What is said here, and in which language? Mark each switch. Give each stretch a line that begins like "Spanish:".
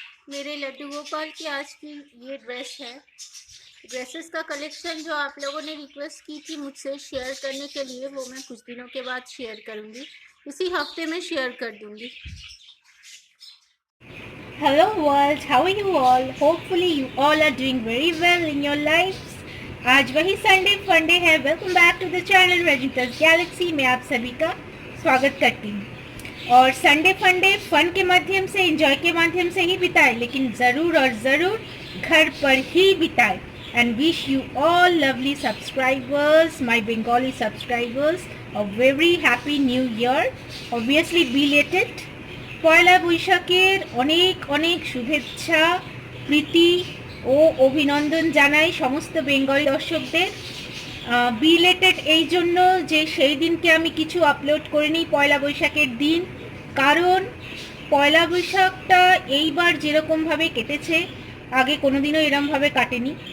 Hindi: मेरे लड्डू गोपाल की आज की ये ड्रेस है। ड्रेसेस का कलेक्शन जो आप लोगों ने रिक्वेस्ट की थी मुझसे शेयर करने के लिए, वो मैं कुछ दिनों के बाद शेयर करूंगी, इसी हफ्ते में शेयर कर दूंगी।
English: Hello world, how are you all? Hopefully you all are doing very well in your lives.
Hindi: आज वही संडे फंडे है।
English: welcome back to the channel
Hindi: रजिता's Galaxy में आप सभी का स्वागत करती हूँ। और संडे फंडे फन के माध्यम से, एंजॉय के माध्यम से ही बिताए, लेकिन ज़रूर और ज़रूर घर पर ही बिताए।
English: And wish you all lovely subscribers, my Bengali subscribers, a very happy new year. Obviously belated.
Bangla: পয়লা বৈশাখের অনেক অনেক শুভেচ্ছা, প্রীতি ও অভিনন্দন জানাই সমস্ত বেঙ্গলি দর্শকদের। বিলেটেড এই জন্য যে সেই দিনকে আমি কিছু আপলোড করিনি পয়লা বৈশাখের দিন, কারণ পয়লা বৈশাখটা এইবার যেরকমভাবে কেটেছে আগে কোনোদিনও এরমভাবে কাটেনি।